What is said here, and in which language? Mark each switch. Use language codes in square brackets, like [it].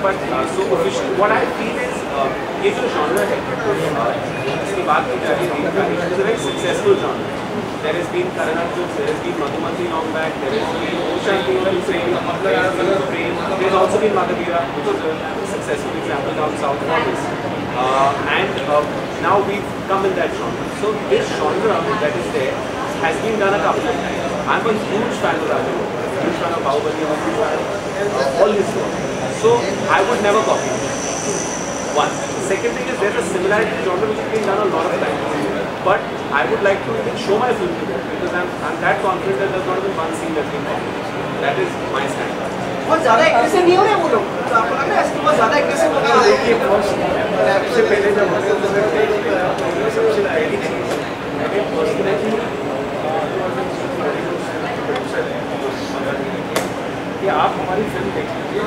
[en] but so official what I feel is [hi] ये जो genre है इसकी बात की जा रही है, [en] It's a very successful genre. There has been Karan Arjun, there has been Madhumati long back, there has been ocean टीवन फ्रेम, there has also been Madhavira, which was a successful example down south for this, and now we've come in that genre. So this genre that is there has been done a couple of times. I'm a huge fan of Raju, huge fan of Bahubali, all his work. So I would never copy it. One. Second thing is there's a similarity to genre which has been done a lot of times. But I would like to even show my film to them because I'm that confident that there's not been one scene that's been copied. That is my stand. [hi] बहुत ज़्यादा aggressive नहीं हो रहे वो लोग, तो आपको लग रहा है इसको बहुत ज़्यादा एग्रेसिव हो रहा है? देखिए सबसे पहले जब हमने सबसे पहली चीज़ मैंने पर्सनली कि आप हमारी फिल्म देखिए,